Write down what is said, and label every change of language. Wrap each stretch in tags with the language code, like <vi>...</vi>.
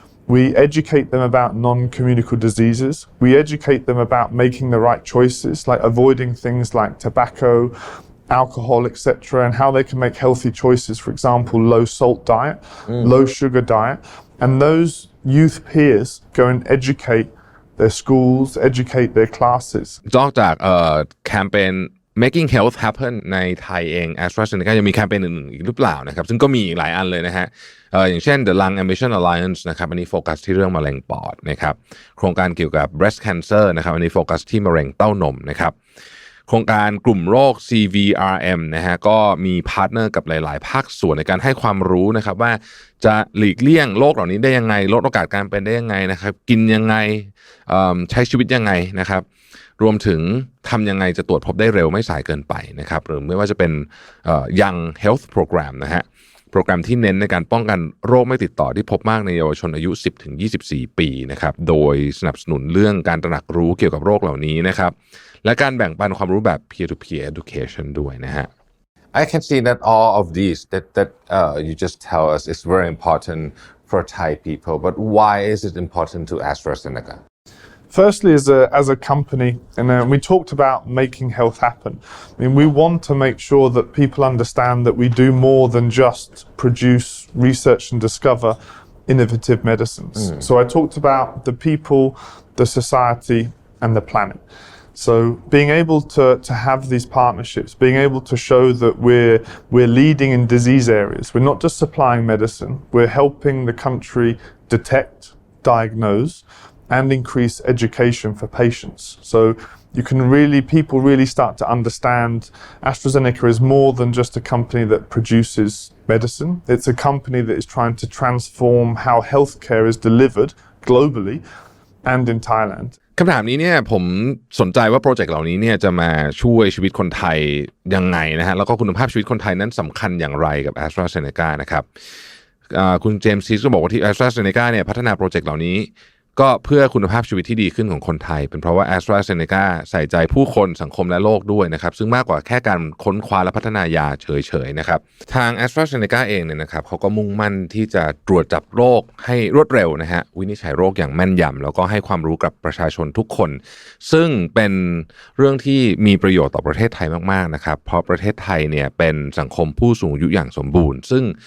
<en>We educate them about non-communicable diseases. We educate them about making the right choices, like avoiding things like tobacco, alcohol, etc., and how they can make healthy choices. For example, low salt diet, low sugar diet. And those youth peers go and educate their schools, educate their classes.</en> <th>นอกจากแคมเปญ Making Health Happen ในไทยเอง AztraZeneca ยังมีแคมเปญอื่นๆอีกหรือเปล่านะครับซึ่งก็มีอีกหลายอันเลยนะฮะอย่างเช่น The Lung Ambition Alliance นะครับอันนี้โฟกัสที่เรื่องมะเร็งปอดนะครับโครงการเกี่ยวกับ breast cancer นะครับอันนี้โฟกัสที่มะเร็งเต้านมนะครับโครงการกลุ่มโรค CVRM นะฮะก็มีพาร์ทเนอร์กับหลายๆภาคส่วนในการให้ความรู้นะครับว่าจะหลีกเลี่ยงโรคเหล่านี้ได้ยังไงลดโอกาสการเป็นได้ยังไงนะครับกินยังไง ใช้ชีวิตยังไงนะครับรวมถึงทำยังไงจะตรวจพบได้เร็วไม่สายเกินไปนะครับหรือไม่ว่าจะเป็นYoung Health Program นะฮะโปรแกรมที่เน้นในการป้องกันโรคไม่ติดต่อที่พบมากในเยาวชนอายุ 10-24 ปีนะครับโดยสนับสนุนเรื่องการตระหนักรู้เกี่ยวกับโรคเหล่านี้นะครับและการแบ่งปันความรู้แบบ</th> <en>peer to peer education</en> <th>ด้วยนะฮะ</th> <en>I can see that all of these that you just tell us is very important for Thai people, but why is it important to AztraZeneca? Firstly, as a company, and we talked about making health happen. I mean, we want to make sure that people understand that we do more than just produce, research and discover innovative medicines. So I talked about the people, the society and the planet. So being able to have these partnerships, being able to show that we're leading in disease areas. We're not just supplying medicine, we're helping the country detect, diagnose, and increase education for patients. So people really start to understand AstraZeneca is more than just a company that produces medicine. It's a company that is trying to transform how healthcare is delivered globally and in Thailand.</en> <th>คำถามนี้เนี่ยผมสนใจว่าโปรเจกต์เหล่านี้เนี่ยจะมาช่วยชีวิตคนไทยยังไงนะฮะแล้วก็คุณภาพชีวิตคนไทยนั้นสำคัญอย่างไรกับ AztraZeneca นะครับคุณเจมส์ซีก็บอกว่าที่ AztraZeneca เนี่ยพัฒนาโปรเจกต์เหล่านี้ ก็เพื่อคุณภาพชีวิตที่ดีขึ้นของคนไทยเป็นเพราะว่า AztraZeneca ใส่ใจผู้คนสังคมและโลกด้วยนะครับซึ่งมากกว่าแค่การค้นคว้าและพัฒนายาเฉยๆนะครับทาง AztraZeneca เองเนี่ยนะครับเขาก็มุ่งมั่นที่จะตรวจจับโรคให้รวดเร็วนะฮะวินิจฉัยโรคอย่างแม่นยำแล้วก็ให้ความรู้กับประชาชนทุกคนซึ่งเป็นเรื่องที่มีประโยชน์ต่อประเทศไทยมากๆนะครับเพราะประเทศไทยเนี่ยเป็นสังคมผู้สูงอายุอย่างสมบูรณ์ซึ่ง</th>